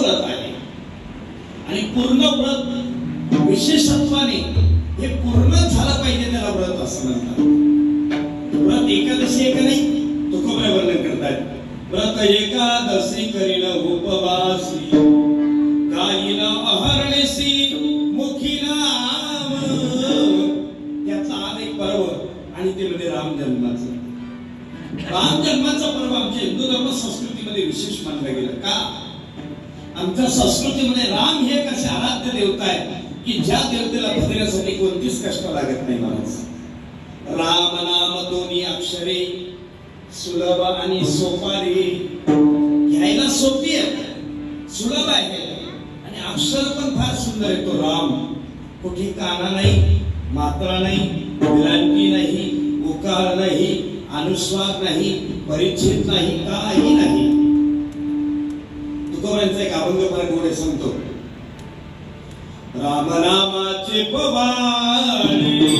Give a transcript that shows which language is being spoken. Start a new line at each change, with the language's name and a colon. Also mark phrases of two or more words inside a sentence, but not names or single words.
Marathi: तो पूर्ण व्रत आहे आणि पूर्ण व्रत विशेषत्वाने हे पूर्ण झालं पाहिजे त्याला व्रत असं म्हणतात. व्रत एकादशी एक नाही, तुकोबराय वर्णन करतात. व्रत एकादशी करीन उपवासी, गायीन अहर्निशी मुखी नाम. त्यातला आज एक पर्व आणि ते म्हणजे राम जन्माचं. राम जन्माचा पर्व आमच्या हिंदू धर्म संस्कृतीमध्ये विशेष मानला गेला. का? आमच्या संस्कृतीमध्ये राम हे एक असे आराध्य देवता आहे की ज्या देवतेला भजण्यासाठी कोणतीच कष्ट लागत नाही. महाराज, राम नाम दोन्ही अक्षरे सुलभ आणि सोपारी. घ्यायला सोपी आहे, सुलभ आहे आणि अक्षर पण फार सुंदर आहे. तो राम कुठे काना नाही, मात्रा नाही, विलांटी नाही, उकार नाही, अनुस्वार नाही, परिच्छेद नाही, काही नाही. तुकोबांचा एक अभंग फार गोड सांगतो. राम नामाचे पवाडे,